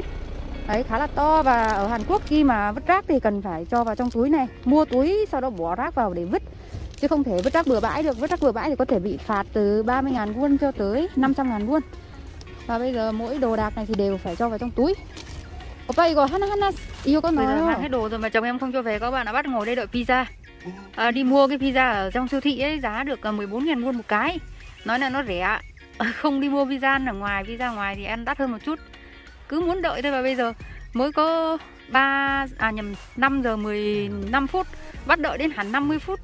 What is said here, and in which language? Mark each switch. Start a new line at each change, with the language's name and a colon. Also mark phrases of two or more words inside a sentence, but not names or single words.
Vietnamese: Đấy, khá là to. Và ở Hàn Quốc khi mà vứt rác thì cần phải cho vào trong túi này. Mua túi sau đó bỏ rác vào để vứt, chứ không thể vứt rác bừa bãi được. Vứt rác bừa bãi thì có thể bị phạt từ 30.000 won cho tới 500.000 won. Và bây giờ mỗi đồ đạc này thì đều phải cho vào trong túi. Oppa
Korean: 이거 하나 이거
Vietnamese: có nói bây giờ mang hết đồ rồi mà chồng em không cho về các bạn, đã bắt ngồi đây đợi pizza. Đi mua cái pizza ở trong siêu thị ấy, giá được 14.000 won một cái. Nói là nó rẻ. Không đi mua pizza ở ngoài, pizza ngoài thì ăn đắt hơn một chút. Cứ muốn đợi thôi. Và bây giờ mới có 5 giờ 15 phút, bắt đợi đến hẳn 50 phút.